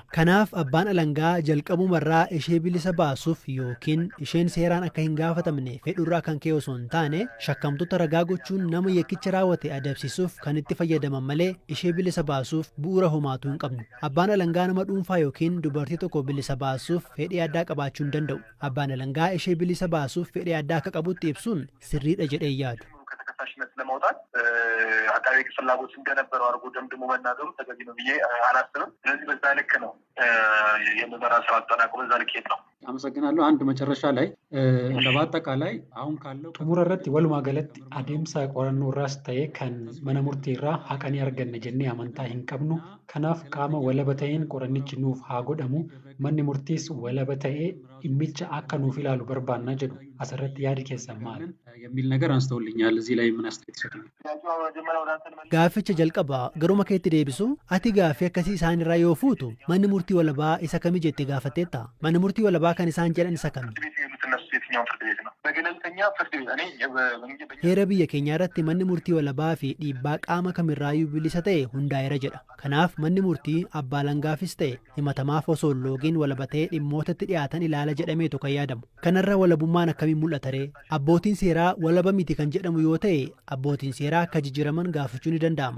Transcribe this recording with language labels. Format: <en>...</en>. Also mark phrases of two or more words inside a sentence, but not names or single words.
<om>Kanaaf abbaan alangaa jalqabumarraa ishee bilisa baasuuf yookiin isheen seeraan akka hin gaafatamne fedhurraa kan ka'e osoo hin taane shakkamtoota ragaa gochuun nama yakkicha raawwate adabsiisuuf kan itti fayyadaman malee ishee bilisa baasuuf bu'uura homaatu hin qabnu. Abbaan alangaa nama dhuunfaa yookiin dubartii tokko bilisa baasuuf fedhii addaa qabaachuu hin danda'u. Abbaan alangaa ishee bilisa baasuuf fedhii addaa akka qabutti ibsuun sirriidha jedhee yaadu.</om> <am>ከተከሳሽነት ለማውጣት አቃቤ ሕግ ፍላጎት እንደነበረው አድርጎ ደምድሞ መናገሩ ተገቢ ነው ብዬ አላስብም። ስለዚህ በዛ ልክ ነው የምርመራ ስራ አጠናቅቆ በዛ ልክ ሄድ ነው። አመሰግናለሁ። አንድ መጨረሻ ላይ በአጠቃላይ አሁን ካለው</am> <om>xumura irratti walumaa galatti adeemsa qorannoo irraas ta'ee kan mana murtii irraa haqanii arganne jennee amantaa hin qabnu. Kanaaf qaama walaba ta'een qorannichi nuuf haa godhamu. Manni murtiis walaba ta'ee dhimmicha akka nuuf ilaalu barbaanna jedhu asirratti yaadi keessan maal</om> <am>የሚል ነገር አንስተውልኛል። እዚህ ላይ ምን አስተያየት ይሰጡኛል?</am> <om>Gaaficha jalqabaa garuma keetti deebisu ati gaafii akkasii isaan irraa yoo fuutu manni murtii walabaa isa kamii jettee gaafatteetta? Manni murtii walabaa kan isaan jedhan isa kami?</om> <am>በገለልተኛ ፍርድ ቤት</am> <om>heera biyya keenyaa irratti manni murtii walabaa fi dhiibbaa qaama kamirraayyuu bilisa ta'e hundaa'eera jedha. Kanaaf manni murtii abbaa alangaafis ta'e himatamaaf osoo hin loogiin walabatee dhimmootatti dhiyaatan ilaala jedhameetu kan yaadamu. Kanarra walabummaan akkamiin mul'ata ree? Abbootiin seeraa walaba miti kan jedhamu yoo ta'e abbootiin seeraa akka jijjiiraman gaafachuu ni danda'ama.</om>